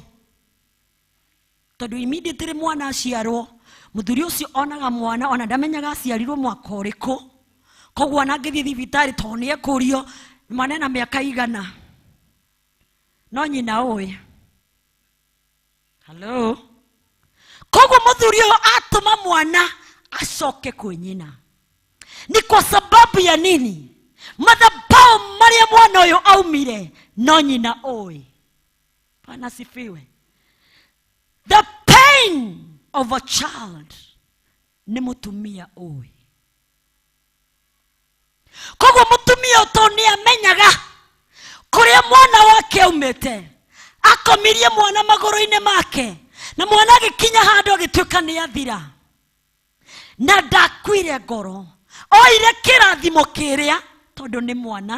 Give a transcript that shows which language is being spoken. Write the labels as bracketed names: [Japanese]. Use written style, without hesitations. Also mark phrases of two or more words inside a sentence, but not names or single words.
[Kikuyu] Tondũ immediately mwana aciarwo, mũthuri ũcio onaga mwana ona ndamenyaga aciarirwo mwaka ũrĩkũ. Koguo ona angĩthiĩ thibitarĩ tondũ nĩ ekũrio mwana na mĩaka igana. No nyina ũĩ. Hello? Koguo mũthuri ũyũ atũma mwana acoke kwĩ nyina. [Swahili] Ni kwa sababu ya nini? [Kikuyu] Madhabahu haria mwana uyu aumire no nyina oi. [Swahili] Bwana sifiwe. [English] The pain of a child [Kikuyu] ni mutumia oi. Koguo mutumia uto ni amenyaga kuria mwana wake aumite, akomirie mwana maguru-ini make, na mwana agikinya handu agituika ni athira na ndakwire ngoro, oire kirathimo kiria tondu ni mwana.